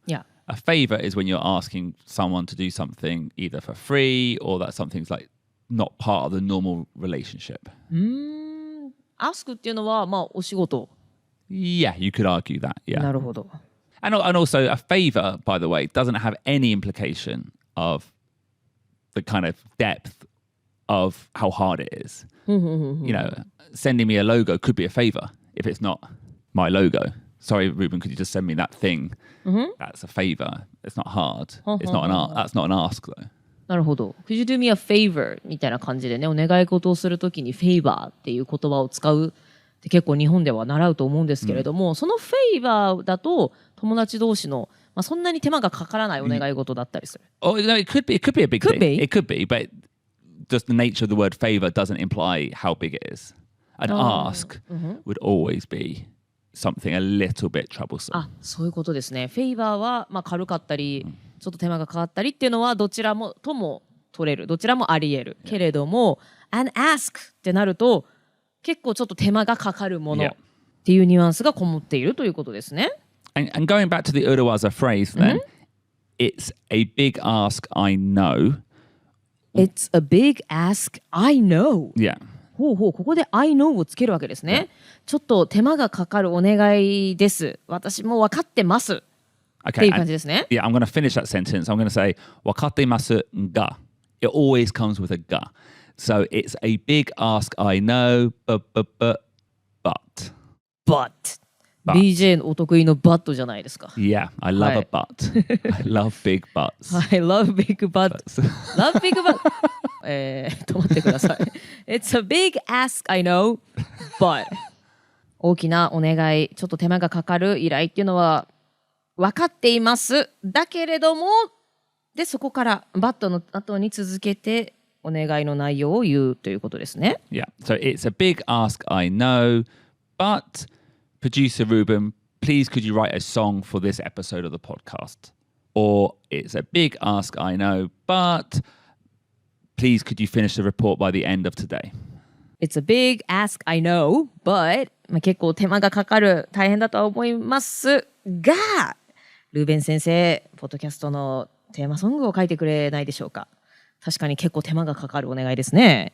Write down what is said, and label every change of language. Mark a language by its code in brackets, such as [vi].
[en] Yeah. A favor is when you're asking someone to do something either for free or that something's like not part of the normal relationship. [ja] ask っていうのはお仕事。 [en] Yeah, you could argue that. Yeah. [ja] なるほど。 [en] And also a favor, by the way, doesn't have any implication of the kind of depth of how hard it is. You know, sending me a logo could be a favor if it's not my logo. Sorry, Ruben, could you just send me that thing? That's a favor. It's not hard. It's not that's not an ask, though. なるほど。 Could you do me a favor? [ja] みたいな感じでね、お願い事をするときに favor っていう言葉を使うって結構日本では習うと思うんですけれども、その favor だと友達同士のそんなに手間がかからないお願い事だったりする。 [en] Oh, no, it could be a big Could thing. be. It could be, but just the nature of the word favor doesn't imply how big it is. An ask would always be something a little bit troublesome. [ja] そういうことですね。 favor は軽かったり、ちょっと手間がかかったりっていうのはどちらもとも取れる、どちらもあり得る。けれども、an ask ってなると結構ちょっと手間がかかるものっていうニュアンスがこもっているということですね。 [en] And going back to the Urawaza phrase then, it's a big ask, I know. It's a big ask, I know. Yeah. [ja] ここで I know をつけるわけですね。ちょっと手間がかかるお願いです。私も分かってます。っていう感じですね。 [en] Yeah, I'm going to finish that sentence. I'm going to say わかっていますが. It always comes with a が.So it's a big ask, I know, but. [ja] BJ のお得意の but じゃないですか。 [en] Yeah, I love a but. I love big butts. I love big butts. Love big butts. 止まってください。 [ja] It's a big ask, I know, but 大きなお願い、ちょっと手間がかかる依頼っていうのは分かっています。だけれども、で、そこから but の後に続けてお願いの内容を言うということですね。 [en] Yeah, so it's a big ask, I know, but producer Ruben, please could you write a song for this episode of the podcast? Or it's a big ask, I know, but please could you finish the report by the end of today? [ja] It's a big ask, I know, but 結構手間がかかる、大変だとは思いますが、ルーベン先生、ポッドキャストのテーマソングを書いてくれないでしょうか。確かに結構手間がかかるお願いですね。